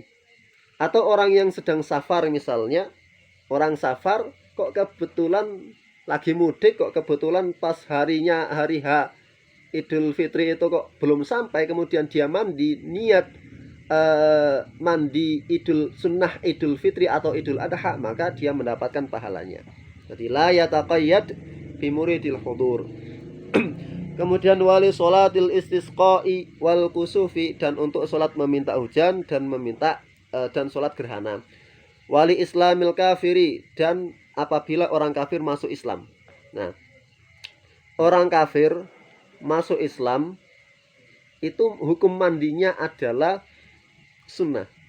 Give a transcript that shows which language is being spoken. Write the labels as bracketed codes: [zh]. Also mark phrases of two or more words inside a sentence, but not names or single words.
[id] Atau orang yang sedang safar misalnya, orang safar kok kebetulan lagi mudik, kok kebetulan pas harinya hari H Idul Fitri itu kok belum sampai, kemudian dia mandi niat mandi sunnah Idul Fitri atau Idul Adha, maka dia mendapatkan pahalanya. [ar] Jadi لا يتقيد بمريد الحضور. Kemudian ولصلاة الاستسقاء والكسوف, [id] dan untuk sholat meminta hujan dan meminta dan sholat gerhana. [ar] ولإسلام الكافر, [id] dan apabila orang kafir masuk Islam. Nah, orang kafir masuk Islam itu hukum mandinya adalah sunnah.